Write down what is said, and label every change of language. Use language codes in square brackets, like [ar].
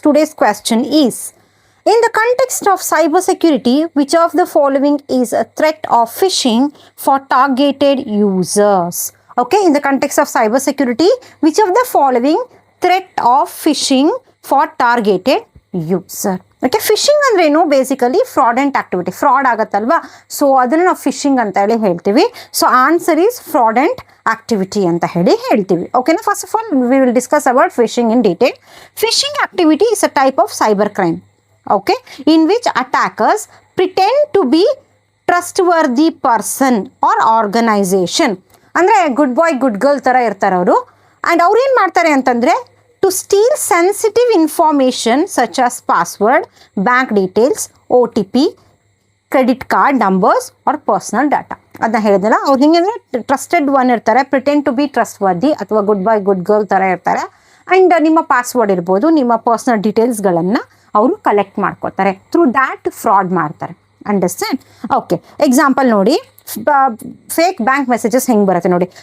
[en] Today's question is, in the context of cybersecurity, which of the following is a threat of phishing for targeted users? Okay, in the context of cybersecurity, which of the following threat of phishing for targeted user? [kn] Okay, fishing ಅಂದ್ರೆ ಏನು? Basically ಫ್ರಾಡೆಂಟ್ activity, fraud ಆಗತ್ತಲ್ವಾ, so ಅದನ್ನು ನಾವು fishing ಅಂತ ಹೇಳಿ ಹೇಳ್ತೀವಿ. [en] so answer is fraudulent activity [kn] ಅಂತ ಹೇಳಿ ಹೇಳ್ತೀವಿ. ಓಕೆನಾ? [en] First of all we will discuss about phishing in detail. Phishing activity is a type of cyber crime, okay, in which attackers pretend to be trustworthy person or organization. [kn] ಅಂದರೆ good bye good girl ಥರ ಇರ್ತಾರೆ ಅವರು. And ಅವ್ರು ಏನು ಮಾಡ್ತಾರೆ ಅಂತಂದರೆ, [en] to steal sensitive information such as password, bank details, OTP, credit card numbers or personal data. [kn] ಅದನ್ನ ಹೇಳಿದ್ನಲ್ಲ, ಅವ್ರು ಹಿಂಗೆ ಅಂದರೆ ಟ್ರಸ್ಟೆಡ್ ಒನ್ ಇರ್ತಾರೆ, [en] pretend to be trustworthy [kn] ಅಥವಾ ಗುಡ್ ಬಾಯ್ ಗುಡ್ ಗರ್ಲ್ ಥರ ಇರ್ತಾರೆ. ಆ್ಯಂಡ್ ನಿಮ್ಮ ಪಾಸ್ವರ್ಡ್ ಇರ್ಬೋದು, ನಿಮ್ಮ ಪರ್ಸ್ನಲ್ ಡೀಟೇಲ್ಸ್ಗಳನ್ನು ಅವರು ಕಲೆಕ್ಟ್ ಮಾಡ್ಕೋತಾರೆ. [en] through that [kn] ಫ್ರಾಡ್ ಮಾಡ್ತಾರೆ. ಅಂಡರ್ಸ್ಟ್ಯಾಂಡ್? ಓಕೆ, ಎಕ್ಸಾಂಪಲ್ ನೋಡಿ, ಫೇಕ್ ಬ್ಯಾಂಕ್ ಮೆಸೇಜಸ್ ಹೆಂಗೆ ಬರುತ್ತೆ ನೋಡಿ.